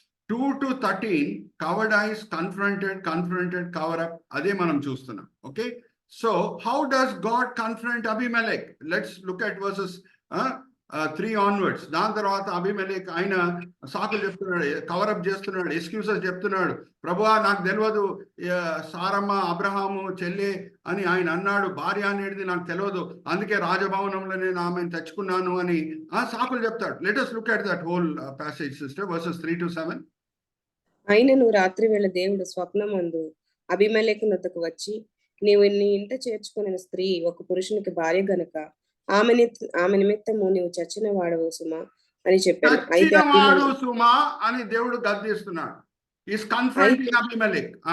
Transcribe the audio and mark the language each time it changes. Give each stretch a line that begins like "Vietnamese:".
English: 2 to 13, covered eyes, confronted, cover up.
Telugu: అదే మనం చూస్తున్నాం.
English: Okay. So how does God confront Abimelech? Let's look at verses 3 onwards.
Telugu: దాని తర్వాత అబీమెలెక్ ఆయన సాకులు చెప్తున్నాడు, కవరప్ చేస్తున్నాడు, ఎక్స్క్యూజెస్ చెప్తున్నాడు. ప్రభువా, నాకు తెలియదు సారమ్మ అబ్రహాము చెల్లె అని ఆయన అన్నాడు, భార్య అనేది నాకు తెలియదు, అందుకే రాజభవనంలో నేను ఆమెను తెచ్చుకున్నాను అని సాకులు చెప్తాడు.
English: Let us look at that whole passage, sister, verses 3 to 7.
Telugu: అయినను రాత్రి వేళ దేవుడు స్వప్నమందు అబీమెలెకు నొద్దకు వచ్చి, నీవు నీ ఇంట చేర్చుకున్న స్త్రీ ఒక పురుషునికి భార్య గనుక ఆమె నిమిత్తము నీవు చచ్చిన వాడవు సుమా అని చెప్పాడు. సుమా అని దేవుడు గద్దిస్తున్నాడు.
English: is confronting
Telugu: అబీమెలెక్.